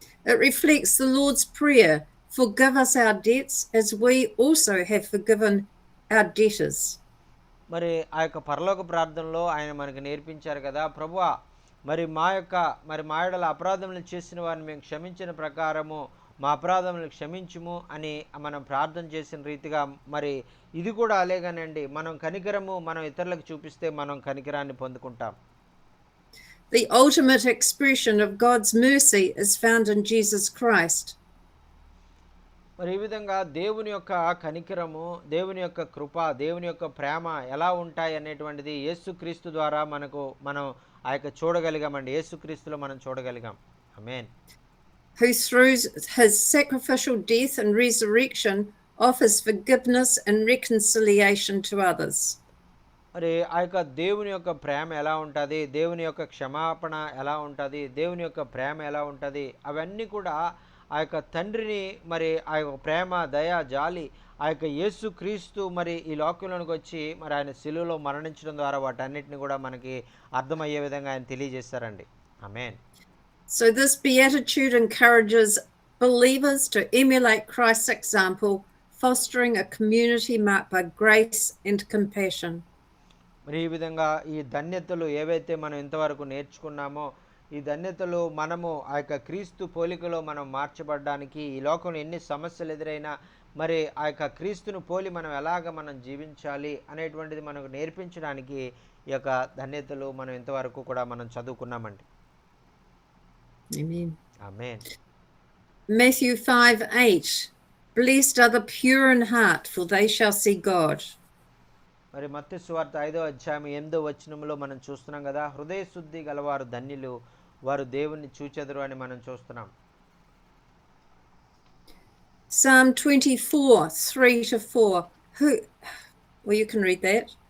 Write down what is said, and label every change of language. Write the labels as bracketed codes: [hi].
[en] It reflects the Lord's Prayer Forgive us our debts as we also have forgiven our debtors. [te] మరి ఆ యొక్క పరలోక ప్రార్థనలో ఆయన మనకు నేర్పించారు కదా, ప్రభువా మరి మా యెడల అపరాధములు చేసిన వారిని మేము క్షమించిన ప్రకారము మా అపరాధములు క్షమించుము అని మనం ప్రార్థన చేసిన రీతిగా మరి ఇది కూడా అలాగేనండి. మనం ఇతరులకు చూపిస్తే మనం కనికరాన్ని పొందుకుంటాం. [en] The ultimate expression of God's mercy is found in Jesus Christ. [te] మరి ఈ విధంగా దేవుని యొక్క కనికరము, దేవుని యొక్క కృప, దేవుని యొక్క ప్రేమ ఎలా ఉంటాయి అనేటువంటిది యేసుక్రీస్తు ద్వారా మనం ఆ యొక్క చూడగలిగామండి. యేసుక్రీస్తులో మనం చూడగలిగాం. ఆమేన్. [en] Who through his sacrificial death and resurrection offers forgiveness and reconciliation to others. [te] మరి ఆ యొక్క దేవుని యొక్క ప్రేమ ఎలా ఉంటుంది, దేవుని యొక్క క్షమాపణ ఎలా ఉంటుంది, దేవుని యొక్క ప్రేమ ఎలా ఉంటుంది, అవన్నీ కూడా ఆ యొక్క తండ్రిని మరి ఆ యొక్క ప్రేమ, దయ, జాలి ఆ యొక్క యేసుక్రీస్తు మరి ఈ లోకంలోనికి వచ్చి మరి ఆయన శిలువలో మరణించడం ద్వారా వాటన్నిటిని కూడా మనకి అర్థమయ్యే విధంగా ఆయన తెలియజేస్తారండి. ఆమేన్. [en] So this beatitude encourages believers to emulate Christ's example, fostering a community marked by grace and compassion. [te] మరి ఈ విధంగా ఈ ధన్యతలు ఏవైతే మనం ఇంతవరకు నేర్చుకున్నామో, ఈ ధన్యతలు మనము ఆ యొక్క క్రీస్తు పోలికలో మనం మార్చబడడానికి, ఈ లోకంలో ఎన్ని సమస్యలు ఎదురైనా మరి ఆ యొక్క క్రీస్తును పోలి మనం జీవించాలి అనేటువంటిది మనకు నేర్పించడానికి ఈ యొక్క ధన్యతలు మనం ఇంతవరకు కూడా మనం చదువుకున్నామండి. [en] Amen. [te] Amen. [en] Matthew 5:8. Blessed are the pure in heart, for they shall see God. [te] మరి మత్తయి సువార్త 5వ అధ్యాయం 8వ వచనంలో మనం చూస్తున్నాం కదా, హృదయ శుద్ధి గలవారు ధన్యులు, వారు దేవుణ్ణి చూచెదరు అని మనం చూస్తున్నాం. [en] Psalm 24, 3 to 4. Well, you can read that.